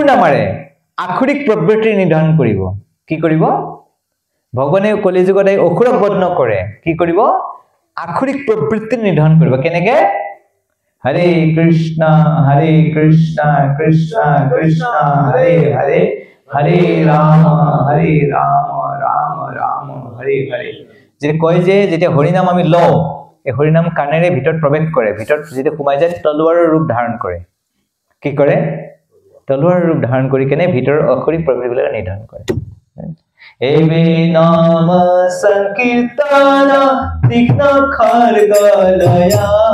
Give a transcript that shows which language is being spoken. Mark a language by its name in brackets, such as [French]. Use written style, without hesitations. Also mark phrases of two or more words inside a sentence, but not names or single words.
[Assamese] নামাৰে আখৰিক প্ৰবৃত্তি নিধন কৰিব কি কৰিব ভগৱানে কলি যুগত অসুৰক বধ নকৰে কি কৰিব আখৰিক প্ৰবৃত্তি নিধন কৰিব কেনেকে [Sanskrit] হৰে কৃষ্ণ কৃষ্ণ কৃষ্ণ হৰে হৰে হরে রাম রাম রাম হরে হরে [Assamese] যে কয় যে যেতিয়া হৰিনাম আমি লওঁ এই হৰিনাম কানেৰে ভিতৰত প্ৰৱেশ কৰে ভিতৰত যেতিয়া সোমাই যায় তলোৱাৰৰ ৰূপ ধাৰণ কৰে কি কৰে তলোৱাৰৰ ৰূপ ধাৰণ কৰি কেনে ভিতৰৰ অখৰিক প্ৰবৃত্তিবিলাক নিধন কৰে এবে [Sanskrit] নাম সংকীৰ্তন তীক্ষ্ণ খড়গলয়া